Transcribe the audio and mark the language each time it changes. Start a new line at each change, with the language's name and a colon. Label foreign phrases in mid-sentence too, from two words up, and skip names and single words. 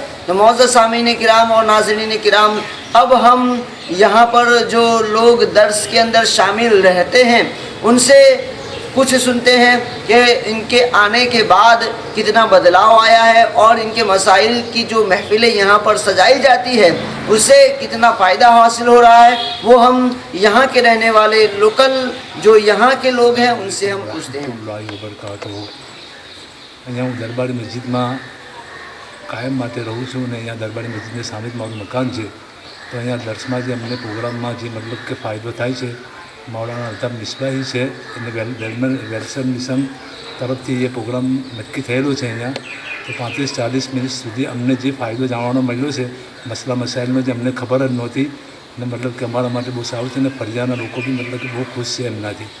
Urdu: تو معزز سامعین کرام اور ناظرین کرام، اب ہم یہاں پر جو لوگ درس کے اندر شامل رہتے ہیں ان سے کچھ سنتے ہیں کہ ان کے آنے کے بعد کتنا بدلاؤ آیا ہے اور ان کے مسائل کی جو محفلیں یہاں پر سجائی جاتی ہے اس سے کتنا فائدہ حاصل ہو رہا ہے، وہ ہم یہاں کے رہنے والے لوکل جو یہاں کے لوگ ہیں ان سے ہم پوچھتے ہیں۔
Gujarati: અહીંયા હું દરબારી મસ્જિદમાં કાયમ માટે રહું છું અને અહીંયા દરબારી મસ્જિદની સામે જ મારું મકાન છે, તો અહીંયા દર્શમાં જે અમને પ્રોગ્રામમાં જે મતલબ કે ફાયદો થાય છે, મૌલાના અલ્તાફ મિસ્બાહી છે એને
English: welfare mission
Gujarati: તરફથી એ પ્રોગ્રામ નક્કી થયેલો છે અહીંયા, તો 35-40 મિનિટ સુધી અમને જે ફાયદો જાણવાનો મળ્યો છે મસલા મસાઇલનો જે અમને ખબર જ નહોતી, અને મતલબ કે અમારા માટે બહુ સારું છે અને ફરિયાના લોકો બી મતલબ કે બહુ ખુશ છે એમનાથી।